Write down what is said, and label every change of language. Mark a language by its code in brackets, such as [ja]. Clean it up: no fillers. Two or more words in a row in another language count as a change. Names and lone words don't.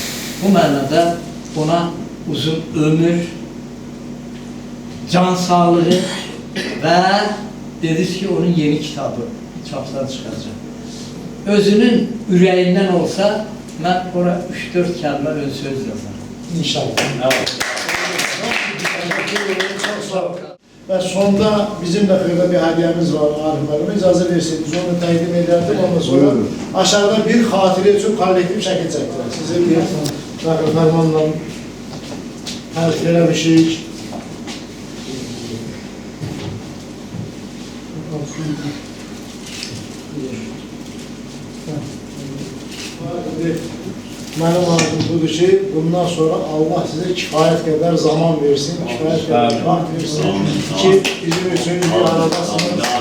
[az] Bu mənada ona uzun ömür, can sağlığı və dediniz ki, onun yeni kitabı çapdan çıxacaq. Özünün ürəyindən olsa, mən ora 3-4 kəlmə ön söz yazarım. İnşallah. Çok sağ olun. [tr] Ve sonda bizim de böyle bir hediyemiz var Arif müəllimə. [az] İcazə versiniz, onu təqdim edərdim. Ondan sonra aşağıda bir xatirə üçün kollektiv şəkil çəkdirəm. Sizi bir fərmanla tərk eləmişik. Mənim arzum budur ki, bundan sonra Allah sizə kifayət qədər zaman versin, kifayət qədər vaxt versin ki, bizim üçün bir aradasınız.